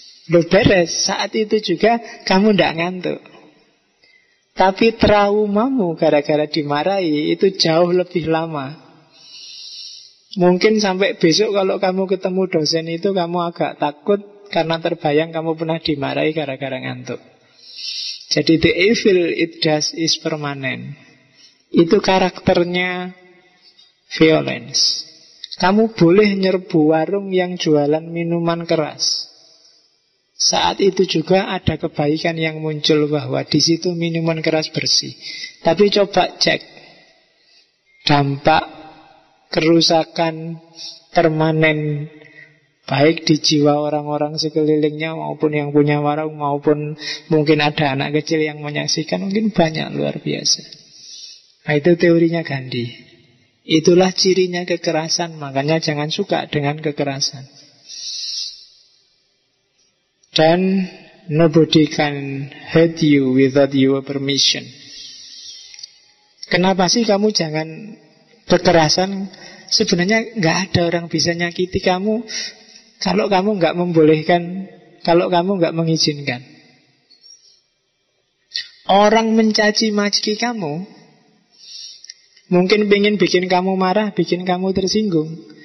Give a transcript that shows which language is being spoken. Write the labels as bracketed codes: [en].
[id] Lo beres, saat itu juga kamu gak ngantuk. Tapi traumamu gara-gara dimarahi itu jauh lebih lama. Mungkin sampai besok kalau kamu ketemu dosen itu kamu agak takut, karena terbayang kamu pernah dimarahi gara-gara ngantuk. Jadi [en] the evil it does is permanent. [id] Itu karakternya violence. Kamu boleh nyerbu warung yang jualan minuman keras. Saat itu juga ada kebaikan yang muncul bahwa di situ minuman keras bersih. Tapi coba cek dampak kerusakan permanen, baik di jiwa orang-orang sekelilingnya maupun yang punya warung, maupun mungkin ada anak kecil yang menyaksikan, mungkin banyak, luar biasa. Nah itu teorinya Gandhi. Itulah cirinya kekerasan. Makanya jangan suka dengan kekerasan. Dan [en] nobody can hurt you without your permission. [id] Kenapa sih kamu jangan kekerasan? Sebenarnya gak ada orang bisa nyakiti kamu kalau kamu gak membolehkan, kalau kamu gak mengizinkan. Orang mencaci maki kamu mungkin pengen bikin kamu marah, bikin kamu tersinggung.